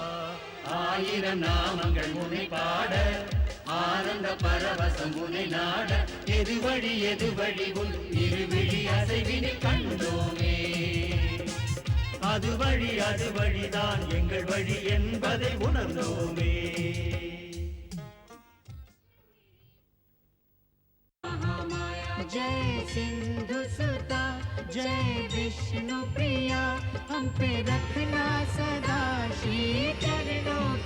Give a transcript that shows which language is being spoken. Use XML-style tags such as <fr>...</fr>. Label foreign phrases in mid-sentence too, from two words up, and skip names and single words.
<ta>ஆயிரம் நாமங்கள் முனை பாட, ஆனந்த பரவசம் முனை நாட, எது வழி உன் இருவிழி அசைவினை கண்டோமே. அது வழிதான் எங்கள் வழி என்பதை உணர்ந்தோமே.</ta> <hi>जय सिंधु सुता, जय विष्णु प्रिया, हम पे रखना सदा श्री चरणों</hi>